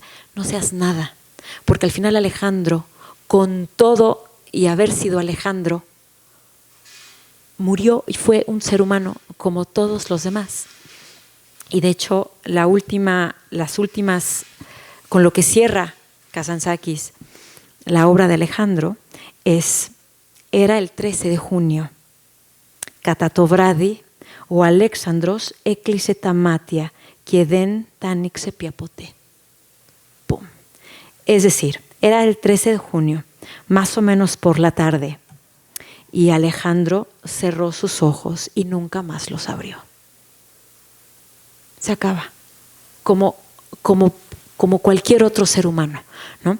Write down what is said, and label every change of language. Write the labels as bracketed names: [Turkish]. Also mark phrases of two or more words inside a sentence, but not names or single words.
[Spanish] No seas nada, porque al final Alejandro, con todo y haber sido Alejandro, murió y fue un ser humano como todos los demás. Y de hecho, las últimas, con lo que cierra Kazantzakis la obra de Alejandro, era el 13 de junio. [Greek] Κατατοvrάδι ο Αλέξανδρος έκλεισε τα μάτια και δεν τα άνοιξε πια ποτέ. [Spanish] ¡Pum! Es decir, era el 13 de junio, más o menos por la tarde, y Alejandro cerró sus ojos y nunca más los abrió. Se acaba, como cualquier otro ser humano, ¿no?